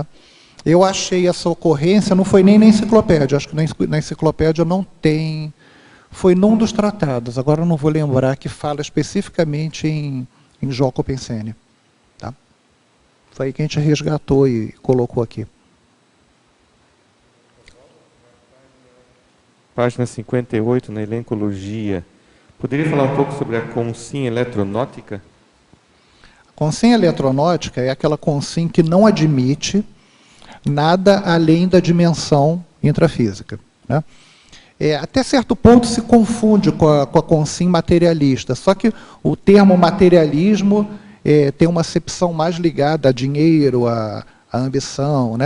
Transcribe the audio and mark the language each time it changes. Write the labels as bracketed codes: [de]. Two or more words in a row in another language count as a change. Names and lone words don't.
[pt] Eu achei essa ocorrência, não foi nem na enciclopédia, acho que na enciclopédia não tem, foi num dos tratados, agora eu não vou lembrar, que fala especificamente em jocopensene. Tá? Foi aí que a gente resgatou e colocou aqui. Página 58, na elencologia. Poderia falar um pouco sobre a consim eletronótica? Consim eletronótica é aquela consim que não admite nada além da dimensão intrafísica. Né? até certo ponto se confunde com a consim materialista, só que o termo materialismo tem uma acepção mais ligada a dinheiro, a ambição, né?